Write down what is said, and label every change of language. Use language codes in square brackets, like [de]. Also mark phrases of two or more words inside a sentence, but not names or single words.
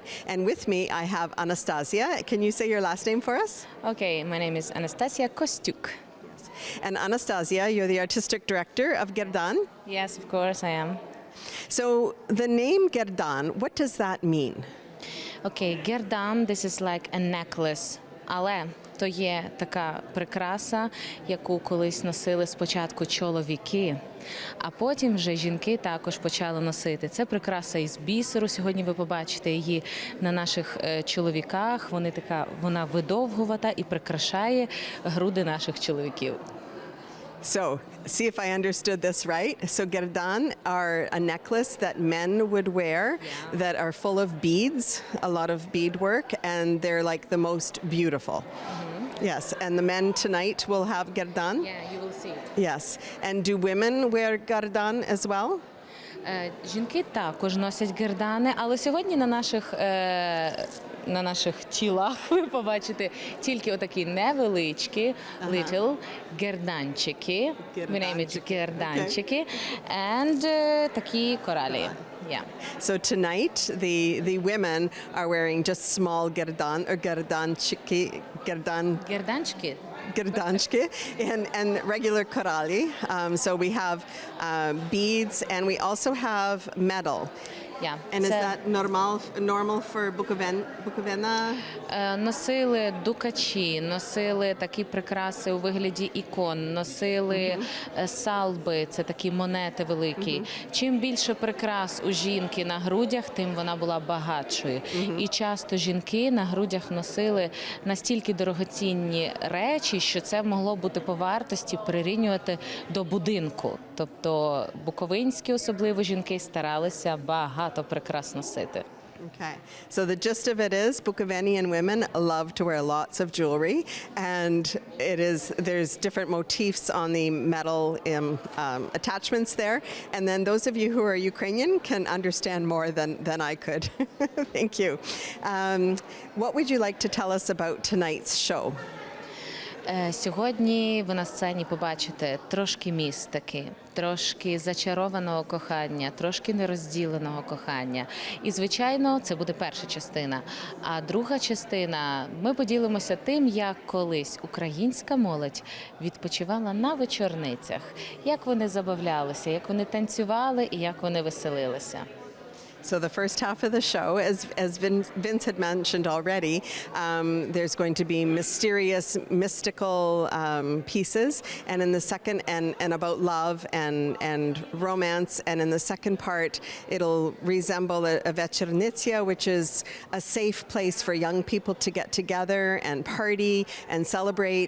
[en] And with me, I have Anastasia. Can you say your last name for us? Okay, my name is Anastasia Kostyuk. Yes. And Anastasia, you're the artistic director of Gerdan? Yes, of course I am. So the name Gerdan, what does that mean? Okay, Gerdan, this is like a necklace, [uk] але то є така прикраса, яку колись носили спочатку чоловіки, а потім вже жінки також почали носити. Це прикраса із бісеру. Сьогодні ви побачите її на наших чоловіках. Вона видовгувата і прикрашає груди наших чоловіків. [en] So, see if I understood this right. So Gerdan are a necklace that men would wear that are full of beads, a lot of beadwork, and they're like the most beautiful. Mm-hmm. Yes, and the men tonight will have Gerdan? Yeah, you will see it. Yes. And do women wear gardan as well? [uk] Жінки також носять гердани, але сьогодні на наших тілах ви побачите тільки отакі невеличкі little герданчики. [en] We name it герданчики. And [uk] такі коралі. [en] Yeah. So tonight, the women are wearing just small gerdan or gerdanchiki, [uk] Герданчики. [en] gerdanchki and regular korali. So we have beads and we also have metal. Yeah. And is [uk] Це, [en] that normal for Bukovina? [uk] Носили дукачі, носили такі прикраси у вигляді ікон, носили салби, це такі монети великі. Чим більше прикрас у жінки на грудях, тим вона була багатшою. І часто жінки на грудях носили настільки дорогоцінні речі, що це могло бути по вартості прирівнювати до будинку. Тобто буковинські особливо жінки старалися багато прикрас носити. [en] Okay. So the gist of it is Bukovinian women love to wear lots of jewelry, and there's different motifs on the metal attachments there. And then those of you who are Ukrainian can understand more than I could. Thank you. What would you like to tell us about tonight's show? [uk] Сьогодні ви на сцені побачите трошки містики, трошки зачарованого кохання, трошки нерозділеного кохання. І, звичайно, це буде перша частина. А друга частина – ми поділимося тим, як колись українська молодь відпочивала на вечорницях, як вони забавлялися, як вони танцювали і як вони веселилися. [en] So the first half of the show, as Vince had mentioned already, there's going to be mysterious, mystical pieces, and in the second, and about love and romance, and in the second part, it'll resemble a večernicja, which is a safe place for young people to get together and party and celebrate.